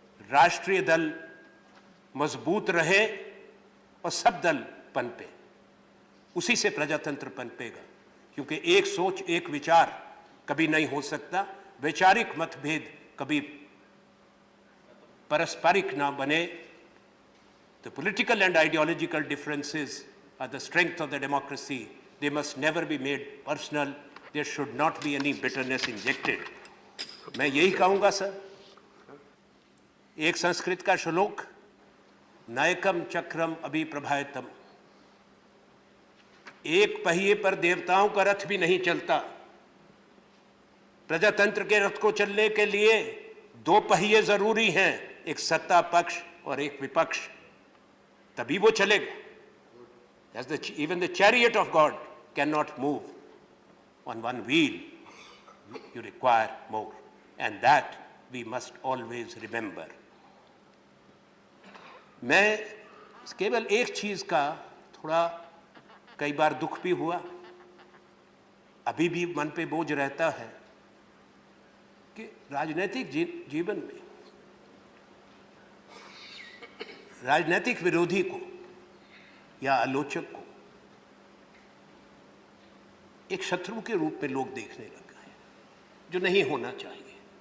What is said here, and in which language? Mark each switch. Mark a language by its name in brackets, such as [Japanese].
[Hindi] राष्ट्रीय दल मजबूत रहे और सब दल पनपे, उसी से प्रजातंत्र पनपेगा। क्योंकि एक सोच, एक विचार कभी नहीं हो सकता, वैचारिक मतभेद कभी पारस्परिक ना बने। [English] The political and ideological differences are the strength of the democracy. They must never be made personal. There should not be any bitterness injected. [Hindi] मैं यही कहूँगा सर। एक संस्कृत का श्लोक, नायकम चक्रम अभिप्रभायतम। एक पहिए पर देवताओं का रथ भी नहीं चलता। प्रजातंत्र के रथ को चलने के लिए दो पहिए जरूरी हैं, एक सत्ता पक्ष और एक विपक्ष, तभी वो चलेगा। [English] Even the chariot of God cannot move on one wheel. You require more, and that we must always remember. मैं [Hindi] केवल एक चीज का थोड़ा कई बार दुख भी हुआ, अभी भी मन पे बोझ रहता है कि राजनीतिक जीवन में राजनीतिक विरोधी को या आलोचक को एक शत्रु के रूप में लोग देखने लग गए, जो नहीं होना चाहिए।